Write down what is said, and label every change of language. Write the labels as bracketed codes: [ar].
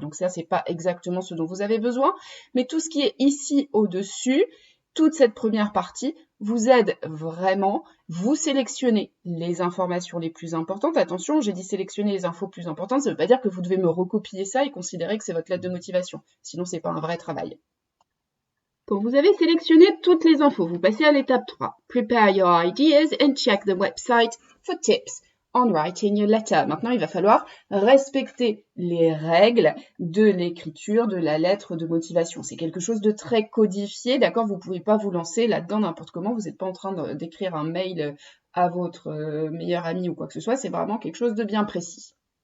[fr] Donc ça, c'est pas exactement ce dont vous avez besoin, mais tout ce qui est ici au-dessus, toute cette première partie vous aide vraiment. Vous sélectionnez les informations les plus importantes. Attention, j'ai dit sélectionner les infos plus importantes. Ça ne veut pas dire que vous devez me recopier ça et considérer que c'est votre lettre de motivation. Sinon, c'est pas un vrai travail. Quand vous avez sélectionné toutes les infos, vous passez à l'étape 3. [en] Prepare your ideas and check the website for tips on writing your letter. [fr] Maintenant, il va falloir respecter les règles de l'écriture de la lettre de motivation. C'est quelque chose de très codifié, d'accord? Vous ne pouvez pas vous lancer là-dedans n'importe comment. Vous n'êtes pas en train d'écrire un mail à votre meilleur ami ou quoi que ce soit. C'est vraiment quelque chose de bien précis.